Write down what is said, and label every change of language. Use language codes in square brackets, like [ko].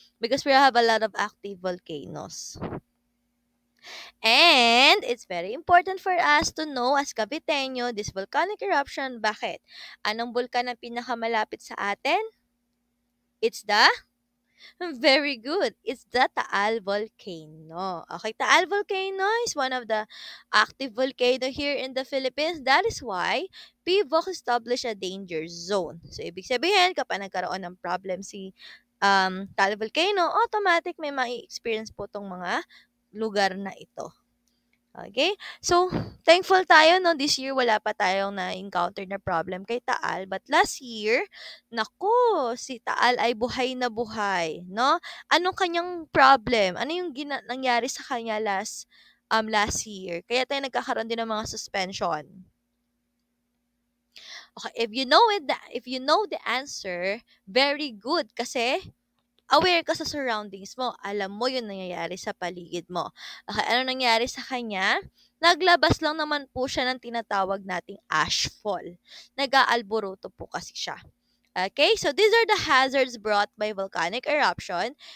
[en] Because we have a lot of active volcanoes. And it's very important for us to know as Caviteño, this volcanic eruption, bakit? [tl] Anong bulkan ang pinakamalapit sa atin? [en] It's the very good. It's the Taal volcano. Okay, Taal volcano is one of the active volcano here in the Philippines. That is why PVOC established a danger zone. [tl] So, ibig sabihin, kapag nagkaroon ng problem si Taal volcano, automatic may ma-experience po tong mga lugar na ito. Okay? So, thankful tayo, no? This year, wala pa tayong na-encounter na problem kay Taal. But last year, naku, si Taal ay buhay na buhay, no? Anong kanyang problem? Ano yung nangyari sa kanya last year? Kaya tayo nagkakaroon din ng mga suspension. [en] Okay, if you know the answer, very good. [tl] Kasi, aware ka sa surroundings mo. Alam mo yung nangyayari sa paligid mo. Okay, ano nangyari sa kanya? Naglabas lang naman po siya ng tinatawag nating ashfall. Nag-aalboroto po kasi siya. [en] Okay, so these are the hazards brought by volcanic eruption.